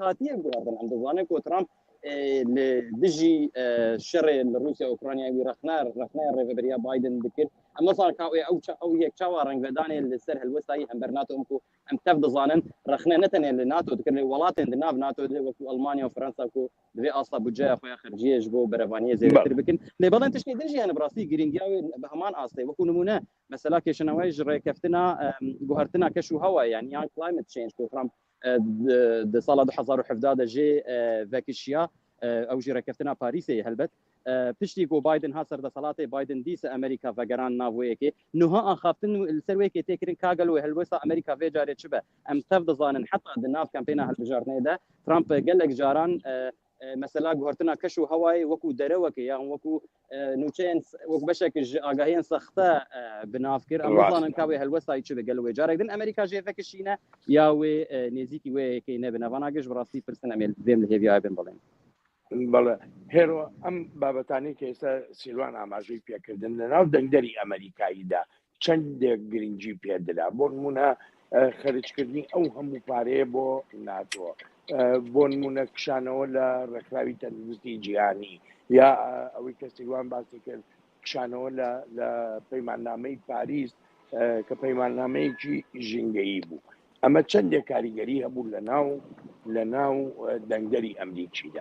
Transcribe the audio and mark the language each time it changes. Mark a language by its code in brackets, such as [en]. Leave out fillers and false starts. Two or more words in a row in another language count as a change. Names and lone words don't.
[ku] hatiye guherdin em dizanin ku Trump li dijî şerê li Rûsya Ukrayna wî rexne rêveberiya Biden dikir em mesela ka ew yek çawa rengvedanê li ser helwestayî hember NATO ku em tev dizanin rexne ne tenê li NATO dikir li welatên di nav NATO de wekû Almanya û Fransa ku divê asta budceya xwe ya xerciyê ji bo berevaniyê zêdetir bikin lê belên tiştê din jî hene bi rastî girîngiya wê bi heman astê wekû nimûne mesela kêşinewey ji rêkeftina guhertina keş û hewayê yani yan [en] climate change [ku] ku Trump di sala 2017 de jê vekişiya ew jî rêkeftina Parîsê helbet piştî ku Biden hat serdesalatê Biden dîse Amerîka vegeran nav wêyekê niha axaftin li ser wêkê têkirin ka gel wê helwesta Amerîka vê carê çi be em tev dizanin heta di nav kampêna hilbijartinê de Trump gelek caran mesela guhertina keş û hewayê wekû derewekê yan wekû nûçeyên wek beşek ji agahiyên sexte bi nav kir em dizanin ka wê helwestayî çi be gel wê carek din Amerîka jê vekişîne ya wê nêzîkî wêyekê ne bi nevana giş bi rastî pirsin em ê vêm li hêviya bin biڵێn [ckb] بەڵێ هێرۆ ئەم بابەتانی کە ئێستا سیروان ئاماژەی پێکردن لە ناو دەنگدەری ئەمریکاییدا چەندێک گرنگجی پێدرا بۆ نمونە خەرجکردنی ئەو هەموو پارەیە بۆ ناتۆ بۆ نمونە کشانەوە لە ڕێکخراوی تەندروستی جیهانی یا ئەوەی کە سیروان باسی کرد کشانەوە لە پەیماننامەی پاریس کە پەیماننامەیەکی ژینگەیی بوو ئەمە چەندێک کاریگەری هەبوو لە ناو دەنگدەری ئەمریکیدا